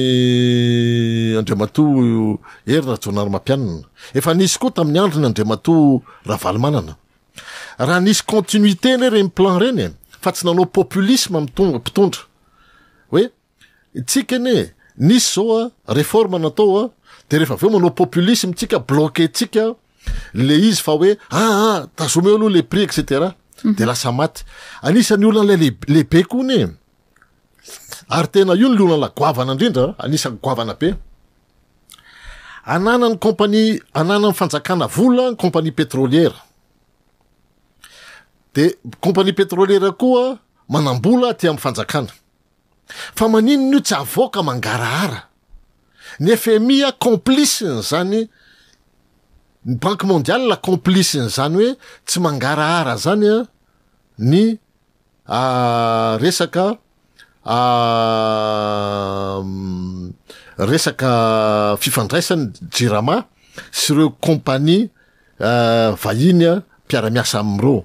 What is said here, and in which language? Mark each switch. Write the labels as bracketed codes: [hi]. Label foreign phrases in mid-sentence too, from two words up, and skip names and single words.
[mg] ny Andriamatoa Erina Rajaonarimampianina efa nisy koa tamin'ny andro ny Andriamatoa Ravalomanana raha nisy continuité ne reny plan reny fa tsy nanao populisme mpitondra hoe tsika ne nisy zao réforme natao de rehefa aveo manao populisme tsika bloqué tsika le izy fa hoe tazomeo aloha le prix etc de lasa maty anisan'ny olana lehibe koa ne ary tena io ny olana goavana indrindra anisan'ny goavana be ananany compagnie ananany fanjakana vola ny [fr] compagnie pétrolière [mg] de [fr] compagnie pétrolière [mg] koa manambola ty amin'ny fanjakana fa maninona io tsy avoaka mangarahara ny FMI complice zany ny [fr] banque mondiale [mg] la complice zany hoe tsy mangarahara zany ny resaka fifandraisany jirama sy ireo compagnie vahiny mpiara-miasa am'reo